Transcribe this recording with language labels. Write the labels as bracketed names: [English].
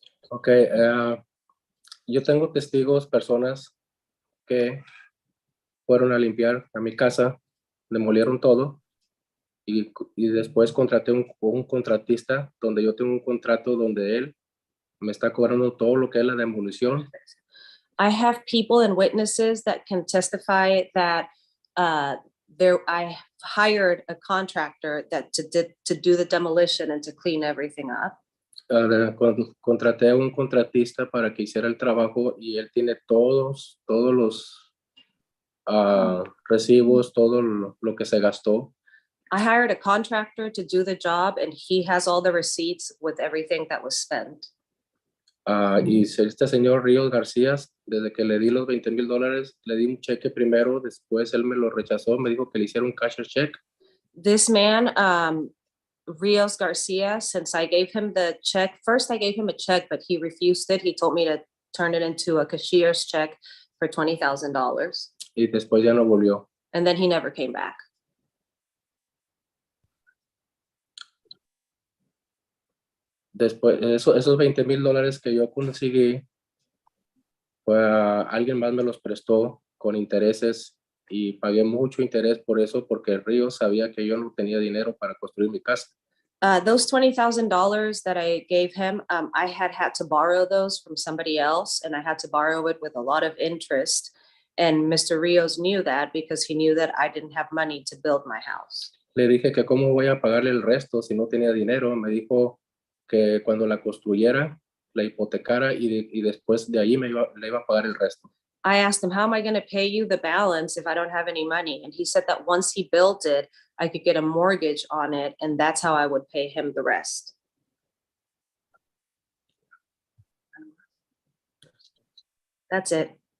[Spanish] Ok, yo tengo testigos, personas que fueron a limpiar a mi casa, demolieron todo y después contraté un contratista donde yo tengo un contrato donde él me está cobrando todo lo que es la demolición. [English] I have people and witnesses that can testify that I hired a contractor that to do the demolition and to clean everything up. [Spanish] Contraté a un contratista para que hiciera el trabajo y él tiene todos los recibos, todo lo que se gastó. [English] I hired a contractor to do the job and he has all the receipts with everything that was spent. [Spanish] Y este señor Ríos García, desde que le di los $20,000, le di un cheque primero, después él me lo rechazó, me dijo que le hiciera un cashier check. [English] This man, Rios Garcia, since I gave him the check, first I gave him a check, but he refused it. He told me to turn it into a cashier's check for $20,000. [Spanish] Y después ya no volvió. [English] And then he never came back. [Spanish] Después, esos $20,000 que yo conseguí, alguien más me los prestó con intereses y pagué mucho interés por eso, porque Río sabía que yo no tenía dinero para construir mi casa. [English] Those $20,000 that I gave him, I had to borrow those from somebody else, and I had to borrow it with a lot of interest. And Mr. Rios knew that because he knew that I didn't have money to build my house. [Spanish] Le dije que cómo voy a pagarle el resto si no tenía dinero. Me dijo que cuando la construyera la hipotecara y después de ahí le iba a pagar el resto. [English] I asked him, how am I going to pay you the balance if I don't have any money? And he said that once he built it, I could get a mortgage on it, and that's how I would pay him the rest. That's it.